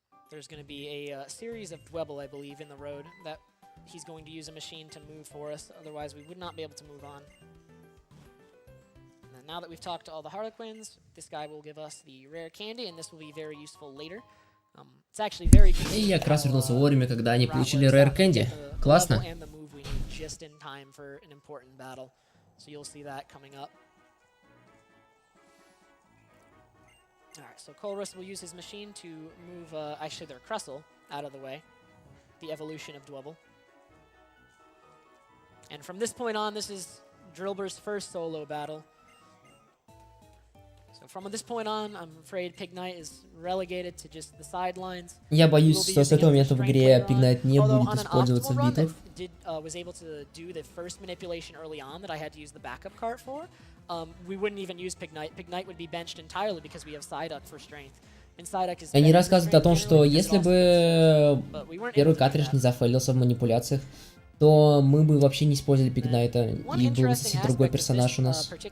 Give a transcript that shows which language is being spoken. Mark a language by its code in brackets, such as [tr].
[en] There's going to be a series of Dwebble, I believe, in the road that he's going to use a machine to move for us, otherwise we would not be able to move on. And then now that we've talked to all the Harlequins, this guy will give us the rare candy, and this will be very useful later. It's actually very convenient. [ru] И я как раз вернулся вовремя, когда они получили rare candy. Классно. [en] Just in time for an important battle. So you'll see that coming up. Alright, so Colress will use his machine to move, actually their Crustle out of the way. The evolution of Dwebble. And from this point on, this is Drillbur's first solo battle. So from this point on, I'm afraid Pignite is relegated to just the sidelines. [ru] Я боюсь, что с этого момента в игре Pignite не будет использоваться в битвах. [en] Was able to do the first manipulation early on that I had to use the backup cart for. We wouldn't even use Pignite. Pignite would be benched entirely because we have Psyduck for strength. [ru] Они рассказывают о том, что если бы первый картридж не зафейлился в манипуляциях, то мы бы вообще не использовали Пигнайта, и был совсем другой персонаж у нас.